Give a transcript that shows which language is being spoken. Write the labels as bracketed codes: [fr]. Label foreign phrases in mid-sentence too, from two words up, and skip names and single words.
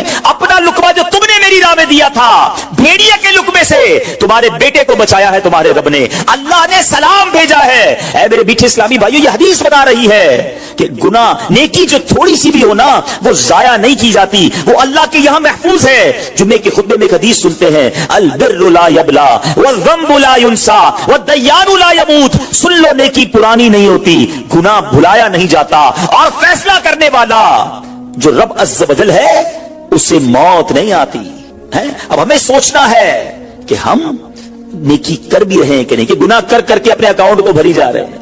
[ur] اپنا لقمہ جو تم نے میری راہ میں دیا تھا، بھیڑیے کے لقمے سے تمہارے بیٹے کو بچایا ہے تمہارے رب نے، اللہ نے سلام بھیجا ہے. اے میرے میٹھے اسلامی بھائیوں، یہ حدیث بتا رہی ہے کہ گناہ، نیکی جو تھوڑی سی بھی ہو نا، وہ ضائع نہیں کی جاتی، وہ اللہ کے یہاں محفوظ ہے. جمعے کے خطبے میں ایک حدیث سنتے ہیں, [ar] البر لا یبلی والذنب لا ینسی والدیان لا یموت. [ur] سن لو، نیکی پرانی نہیں ہوتی، گناہ بھلایا نہیں جاتا، اور فیصلہ کرنے والا جو رب [ar] عز وجل [ur] ہے اس سے موت نہیں آتی ہے. اب ہمیں سوچنا ہے کہ ہم نیکی کر بھی رہے ہیں کہ نہیں، کہ گناہ کر کر کے اپنے اکاؤنٹ کو بھری جا رہے ہیں.